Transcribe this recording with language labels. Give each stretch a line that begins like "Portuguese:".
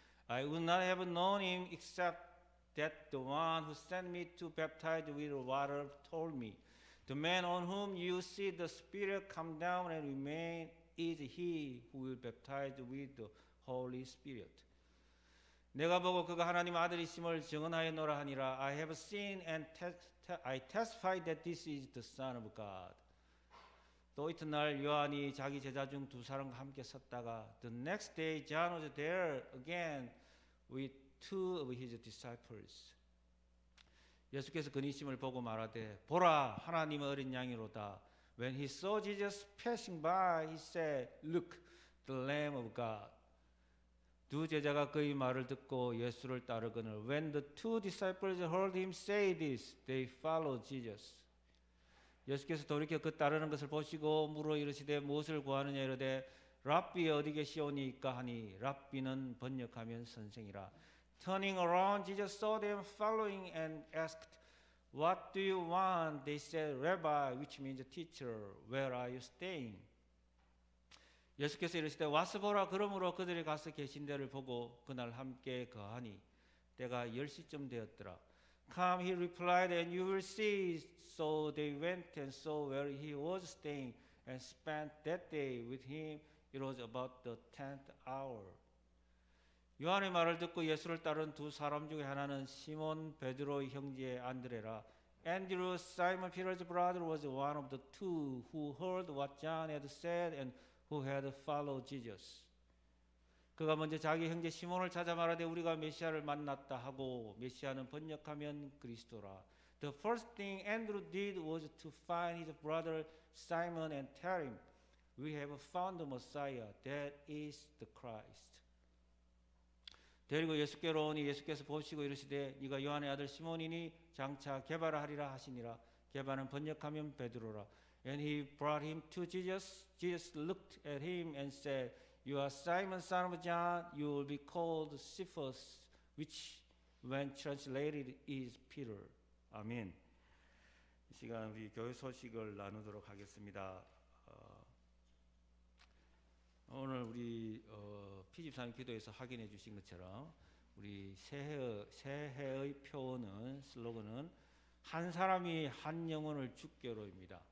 English: I would not have known him except that the one who sent me to baptize with water told me, the man on whom you see the Spirit come down and remain is he who will baptize with the Holy Spirit.
Korean: 내가 보고 그가 하나님 아들이심을 증언하였노라 하니라.
English: I have seen and I testify that this is the Son of God.
Korean: 또 이튿날 요한이 자기 제자 중 두 사람과 함께 섰다가
English: The next day John was there again with two of his disciples.
Korean: 예수께서 그니심을 보고 말하되 보라 하나님의 어린 양이로다.
English: When he saw Jesus passing by, he said, Look, the Lamb of God.
Korean: 두 제자가 그의 말을 듣고 예수를 따르거늘
English: When the two disciples heard him say this, they followed Jesus.
Korean: 예수께서 돌이켜 그 따르는 것을 보시고 물어 이르시되 무엇을 구하느냐 이르되 랍비 어디 계시오니까 하니 랍비는 번역하면 선생이라.
English: Turning around, Jesus saw them following and asked, What do you want? They said, Rabbi, which means teacher, where are you staying?
Korean: 예수께서 이르시되 와서 보라. 그러므로 그들이 가서 계신 데를 보고 그날 함께 거하니 때가 10시쯤 되었더라.
English: Come, he replied, and you will see. So they went and saw where he was staying and spent that day with him. It was about the 10th hour.
Korean: 요한의 말을 듣고 예수를 따른 두 사람 중에 하나는 시몬 베드로의 형제 안드레라.
English: Andrew, Simon Peter's brother, was one of the two who heard what John had said and who had followed Jesus.
Korean: 그가 먼저 자기 형제 시몬을 찾아 말하되 우리가 메시아를 만났다 하고 메시아는 번역하면 그리스도라.
English: The first thing Andrew did was to find his brother Simon and tell him, We have found the Messiah, that is the Christ.
Korean: 데리고 예수께로 오니 예수께서 보시고 이르시되 네가 요한의 아들 시몬이니 장차 게바라 하리라 하시니라. 게바는 번역하면 베드로라.
English: And he brought him to Jesus. Jesus looked at him and said, You are Simon, son of John. You will be called Cephas, which when translated is Peter.
Korean: 아멘. 이 시간 우리 교회 소식을 나누도록 하겠습니다. 오늘 우리 피집사님 기도에서 확인해 주신 것처럼 우리 새해의 표어는 슬로건은 한 사람이 한 영혼을 주께로입니다.